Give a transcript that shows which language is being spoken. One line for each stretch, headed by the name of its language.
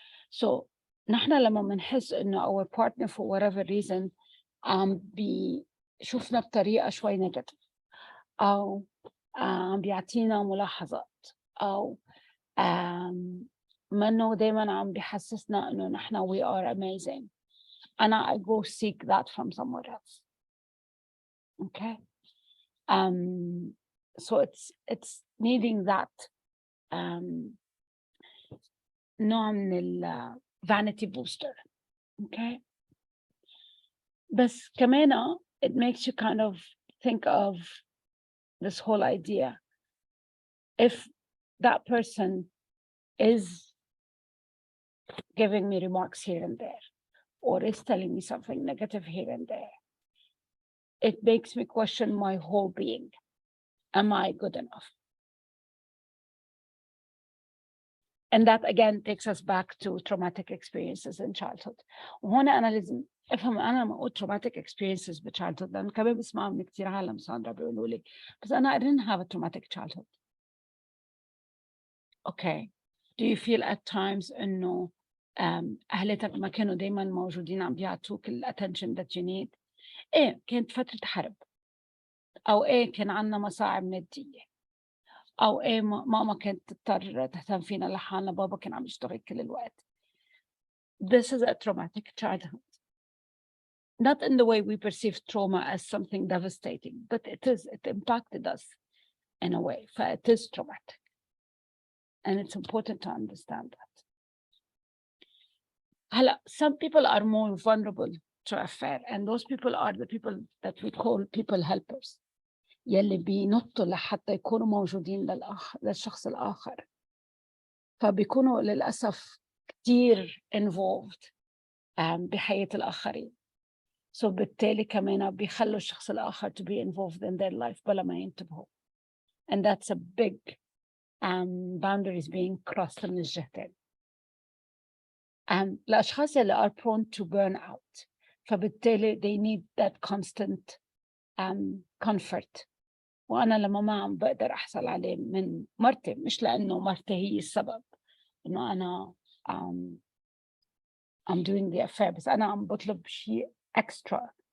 Arabic: So نحن لما منحس إنه
English: our partner for whatever reason
Arabic: بيشوفنا بطريقة شوي نيجاتيف أو بيعطينا ملاحظات أو منه دايما عم بيحسسنا إنه نحن
English: we are amazing. I go seek that from somewhere else. Okay. So it's needing that
Arabic: نوع من
English: vanity booster. Okay.
Arabic: بس كمان
English: it makes you kind of think of this whole idea. If that person is giving me remarks here and there, or is telling me something negative here and there, it makes me question my whole being. Am I good enough? And that again takes us back to traumatic experiences in childhood.
Arabic: وهنا أنا لازم أفهم أنا لما أقول
English: traumatic experiences in childhood
Arabic: لأن كمان بسمع من كتير عالم ساندرا بيقولوا لي بس أنا
English: I didn't have a traumatic childhood. Okay. Do you feel at times
Arabic: إنه أهلتك ما كانوا دايما موجودين عم بيعطوك ال
English: attention that you need؟
Arabic: إيه كانت فترة حرب، أو إيه كان عنا مصاعب مادية، أو إيه ماما كانت تضطر تهتم فينا لحالنا، بابا كان عم يشتغل كل الوقت.
English: This is a traumatic childhood. Not in the way we perceive trauma as something devastating, but it impacted us in a way. It is traumatic. And it's important to understand that. Some people are more vulnerable to affair, and those people are the people that we call people helpers.
Arabic: يلي بينطوا لحتى يكونوا موجودين للشخص الآخر. فبيكونوا للأسف كتير involved بحياة الآخرين. So بالتالي كمان بيخلوا الشخص الآخر
English: to be involved in their life
Arabic: بلا ما ينتبهوا.
English: And that's a big boundaries being crossed
Arabic: من الجهتين. الأشخاص اللي
English: are prone to burn out
Arabic: فبالتالي
English: they need that constant comfort.
Arabic: وأنا لما ما عم بقدر أحصل عليه من مرتي، مش لأنه مرتي هي السبب إنه أنا
English: I'm doing the affair،
Arabic: بس أنا عم بطلب شيء extra.